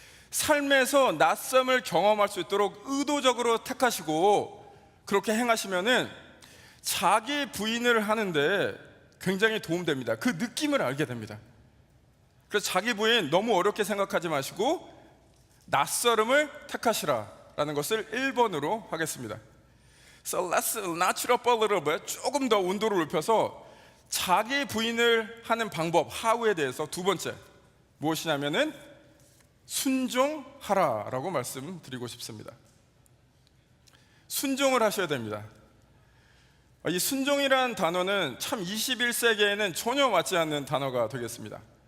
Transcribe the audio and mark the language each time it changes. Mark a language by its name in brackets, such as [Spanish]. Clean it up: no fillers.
[Korean] 삶에서 낯섦을 경험할 수 있도록 의도적으로 택하시고 그렇게 행하시면은 자기 부인을 하는데 굉장히 도움됩니다. 그 느낌을 알게 됩니다. 그래서 자기 부인 너무 어렵게 생각하지 마시고 낯설음을 택하시라라는 것을 1번으로 하겠습니다. [English] So let's notch it up a little bit. [Korean] 조금 더 온도를 높여서 자기 부인을 하는 방법, how에 대해서 두 번째 무엇이냐면은 순종하라라고 말씀드리고 싶습니다. 순종을 하셔야 됩니다. 이 순종이라는 단어는 참 21세기에는 전혀 맞지 않는 단어가 되겠습니다.